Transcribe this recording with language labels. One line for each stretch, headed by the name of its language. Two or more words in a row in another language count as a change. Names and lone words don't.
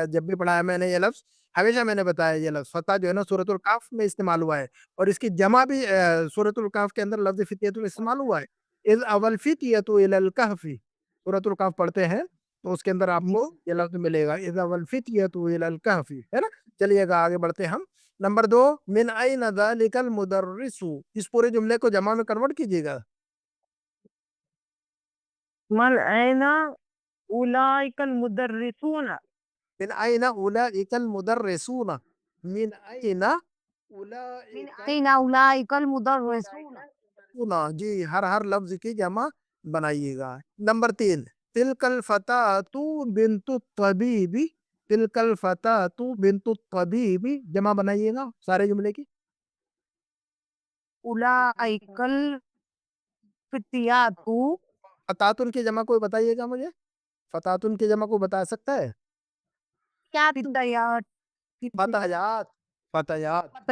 Urdu: جب بھی پڑھایا میں نے یہ لفظ ہمیشہ میں نے بتایا یہ لفظ فتح جو ہے نا سورۃ الکہف میں استعمال ہوا ہے اور اس کی جمع بھی سورۃ الکہف کے اندر لفظ فتیۃ میں استعمال ہوا ہے.
Arabic: اذ اول فتیۃ الی الکہف
Urdu: سورۃ الکہف پڑھتے ہیں تو اس کے اندر آپ کو یہ لفظ ملے گا
Arabic: اذ اول فتیۃ الی الکہف
Urdu: ہے نا. چلیے گا آگے بڑھتے ہیں ہم. نمبر 2
Arabic: من این ذالک المدرس.
Urdu: اس پورے جملے کو جمع میں کنورٹ کیجیے گا.
Arabic: من این اولئک المدرسون. من این اولئک المدرسون. من این این اولئک المدرسون.
Urdu: جی ہر لفظ کی جمع بنائیے گا.
Arabic: نمبر 3 تلک الفتاة بنت الطبیب. تلک الفتاة بنت الطبیب
Urdu: جمع بنائیے گا سارے جملے کی.
Arabic: اولئک الفتیات.
Urdu: فتاتن کی جمع کوئی بتائیے گا مجھے. فتاتن کی جمع کو بتا سکتا ہے؟ کیا فتیات. فتیات. فتیات.